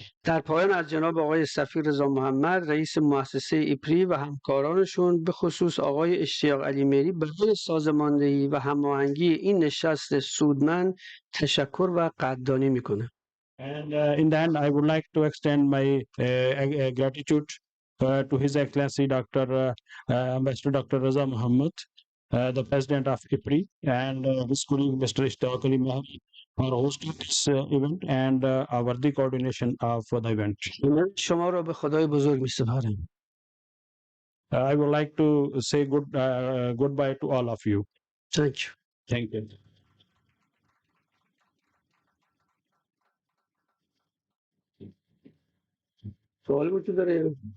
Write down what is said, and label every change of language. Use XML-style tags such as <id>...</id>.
<fa>در پایان از جناب آقای سفیر رضا محمد رئیس مؤسسه ایپری و همکارانشون به خصوص آقای اشتیاق علی مری برای سازماندهی و هماهنگی این نشست سودمند تشکر و قدردانی میکنم.</fa> <en>And in the end, I would like to extend my gratitude to His Excellency Ambassador Dr. Raza Muhammad, the President of IPRI, and his colleague Mr. Ishtaq Ali Mahdi for hosting this event and our the coordination of the event.</en> <fa>شما را به خدای بزرگ می‌سپارم.</fa> <en>I would like to say goodbye to all of you. Thank you. Thank you.</en> <fa>سوال وجود داره؟</fa>